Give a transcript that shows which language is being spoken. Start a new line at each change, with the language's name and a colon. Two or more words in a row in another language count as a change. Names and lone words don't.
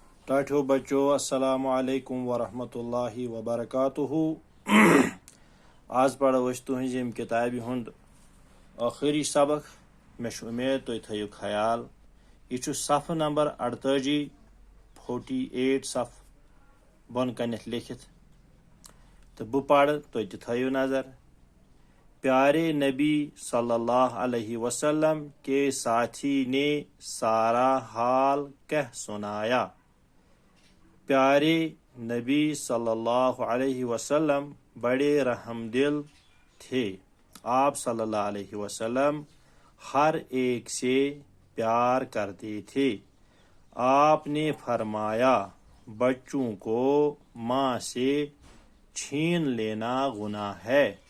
Kashmiri: ٹاٹھو بچو السلام علیکم ورحمۃ اللہ وبرکاتہ آج پڑھو أسۍ تُہنٛزِ ییٚمہِ کِتابہِ ہُنٛد ٲخری سبق مےٚ چھُ اُمید تُہۍ تھٲیِو خیال یہِ چھُ صفحہٕ نمبر 48 صفحہٕ بۄنہٕ کنٮ۪تھ لیکھِتھ تہٕ بہٕ پرٕ تُہۍ تہِ تھٲیِو نظر
Urdu: پیارے نبی صلی اللہ علیہ وسلم کے ساتھی نے سارا حال کہہ سنایا پیارے نبی صلی اللہ علیہ وسلم بڑے رحم دل تھے آپ صلی اللہ علیہ وسلم ہر ایک سے پیار کرتے تھے آپ نے فرمایا بچوں کو ماں سے چھین لینا گناہ ہے